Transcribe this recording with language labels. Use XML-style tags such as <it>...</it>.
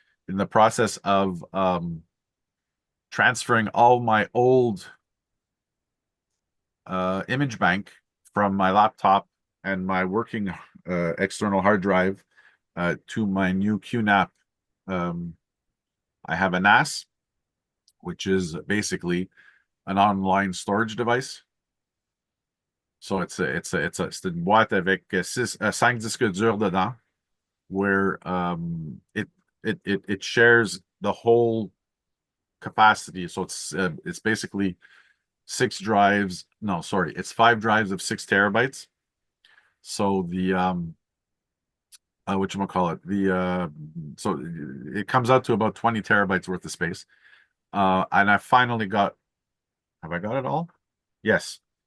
<en>in the process of transferring all my old image bank from my laptop and my working external hard drive to my new QNAP. I have a NAS, which is basically an online storage device.</en> <fr>So c'est une boîte avec 5 disques durs dedans,</fr> <en>where it shares the whole capacity. So it's basically 6 drives. No, sorry, it's 5 drives of 6 terabytes. So the whatchamacallit, so it comes out to about 20 terabytes worth of space. And I finally have I got it all? Yes.</en>